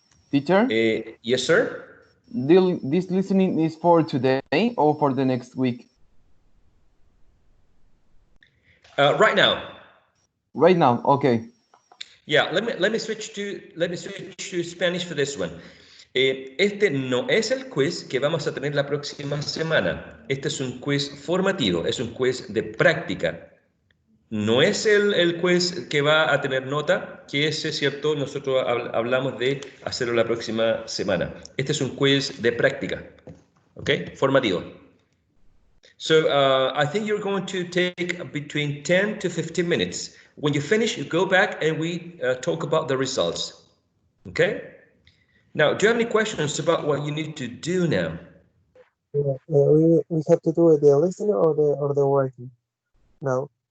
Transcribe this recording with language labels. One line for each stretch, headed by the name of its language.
English: Teacher? Yes, sir? This listening is for today or for the next week? Right now. Right now, okay. Yeah, let me switch to Spanish for this one.
Spanish: Este no es el quiz que vamos a tener la próxima semana. Este es un quiz formativo, es un quiz de práctica. No es el quiz que va a tener nota, que ese es cierto, nosotros hablamos de hacerlo la próxima semana. Este es un quiz de práctica, ¿ok? Formativo.
English: So I think you're going to take between 10 to 15 minutes. When you finish, you go back and we talk about the results. Okay? Now, do you have any questions about what you need to do now? We have to do the listening or the writing now.